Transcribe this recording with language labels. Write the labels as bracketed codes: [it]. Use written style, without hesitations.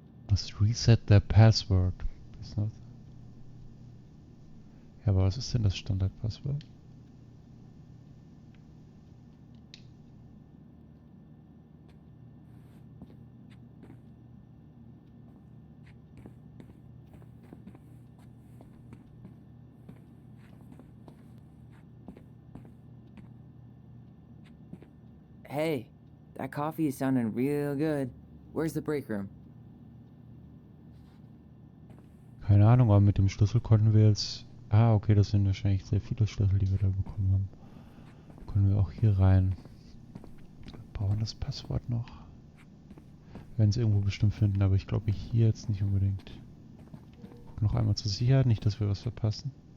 [en] Must reset their password. Ist not... [de] Ja, aber was ist denn das Standardpasswort? [en] Hey, that coffee is sounding real good. Where's the break room? [de] Keine Ahnung, aber mit dem Schlüssel konnten wir jetzt... Ah, okay, das sind wahrscheinlich sehr viele Schlüssel, die wir da bekommen haben. Können wir auch hier rein. Wir brauchen das Passwort noch. Wir werden es irgendwo bestimmt finden, aber ich glaube hier jetzt nicht unbedingt. Guck noch einmal zur Sicherheit, nicht, dass wir was verpassen.